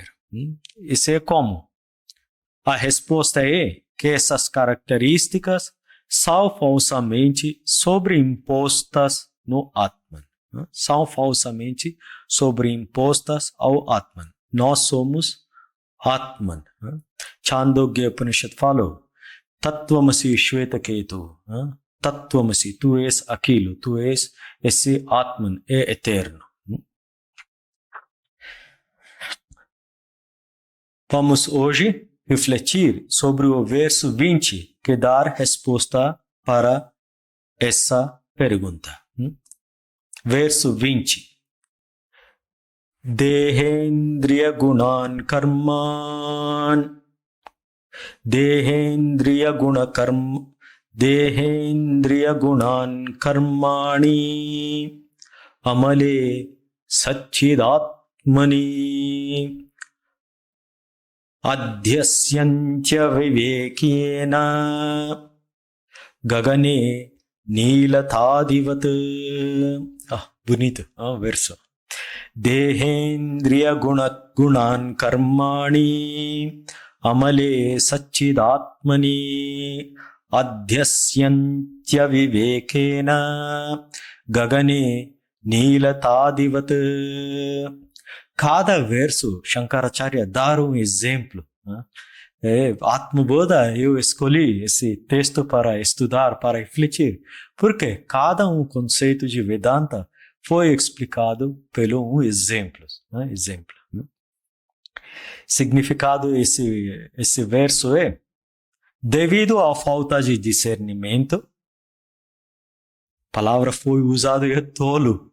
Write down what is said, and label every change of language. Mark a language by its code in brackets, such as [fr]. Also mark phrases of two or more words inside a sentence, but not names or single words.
[pt] Isso é comum. A resposta é que essas características são falsamente sobreimpostas no Atman. São falsamente sobreimpostas ao Atman. Nós somos Atman. Chandogya Upanishad falou: [sa] Tattvamasi Shvetaketu. [pt] Tattvamasi, tu és aquilo, tu és esse Atman, é eterno. Vamos hoje refletir sobre o verso 20, que dá resposta para essa pergunta. Verso 20. [sa] Dehendriya gunan karman. Dehendriya gunan karmani. Amale satchidatmani. Adhyasyancha vivekena gagane nilatadivat. [pt] Bonito, verso. [sa] Dehendriya gunan karmani amale satchidatmani adhyasyancha vivekena gagane nilatadivat. [pt] Cada verso, Shankaracharya dá um exemplo. Atma-bodha, eu escolhi esse texto para estudar, para refletir, porque cada conceito de Vedanta foi explicado pelo exemplo. Significado esse verso é: devido à falta de discernimento, a palavra foi usada de tolo.